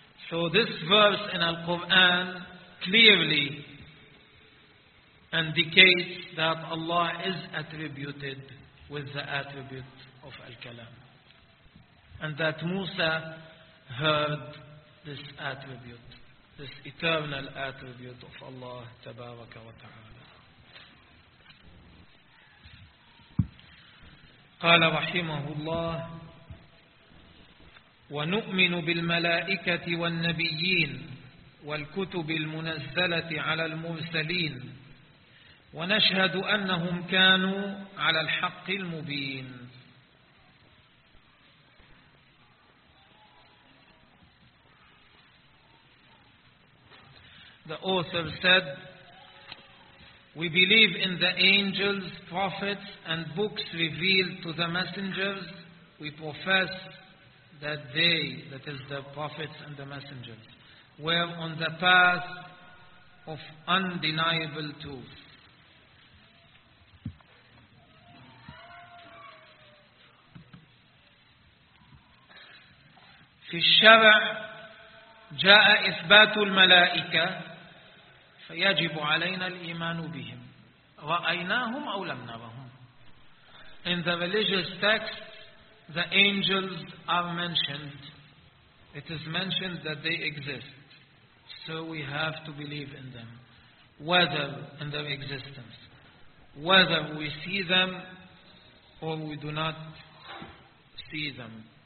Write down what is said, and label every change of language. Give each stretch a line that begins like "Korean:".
English: So this verse in Al-Quran clearly indicates that Allah is attributed with the attribute of Al-Kalam, and that Musa heard this attribute, this eternal attribute of Allah
Arabic: Tabaraka wa Ta'ala. قال رحمه الله ونؤمن بالملائكة والنبيين والكتب المنزلة على المرسلين ونشهد أنهم كانوا على الحق المبين.
English: The author said, we believe in the angels, prophets, and books revealed to the messengers. We profess that they, that is the prophets and the messengers, were on the path of undeniable truth.
Arabic: في الشرع جاء إثبات الملائكة فيجب علينا الإيمان بهم. رأيناهم أو لم نرهم.
English: In the religious text, the angels are mentioned. It is mentioned that they exist. So we have to believe in them, whether in their existence, whether we see them or we do not see them.